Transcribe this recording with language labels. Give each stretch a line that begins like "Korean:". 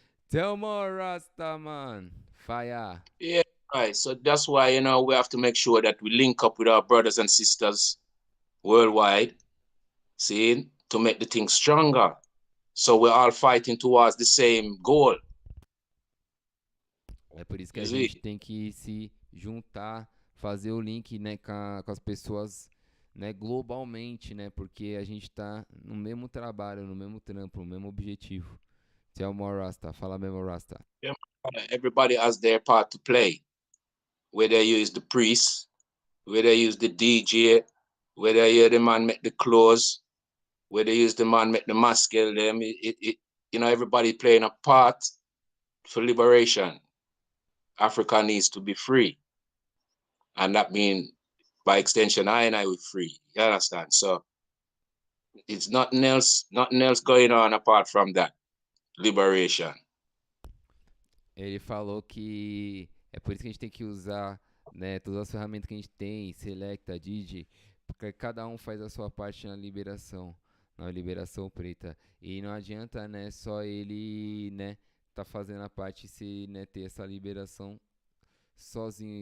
English: Tell more Rasta, man. Fire. Yeah, right. So that's why, you know, we have to make sure that we link up with our brothers and sisters worldwide, see, to make the thing stronger. So we're all fighting towards the same goal.
Portuguese: É por isso que a gente tem que se juntar, fazer o link, né, com as pessoas, né, globalmente, né, porque a gente tá no mesmo trabalho, no mesmo trampo, no mesmo objetivo.
English: Tell more Rasta,
Portuguese: fala mesmo
English: Rasta. Yeah, everybody has their part to play. Whether you use the priest, whether you use the DJ, whether you the man make the clothes, whether you use the man make the mask, them, you know, everybody playing a part for liberation. Africa needs to be free. And that means, by extension, I will free. You understand? So it's nothing else going on apart from that. Liberation.
Portuguese: Ele falou que é por isso que a gente tem que usar, né, todas as ferramentas que a gente tem, Selecta, DJ, porque cada um faz a sua parte na liberação preta. E não adianta, né, só ele, né, tá fazendo a parte se, né, ter essa liberação sozinho.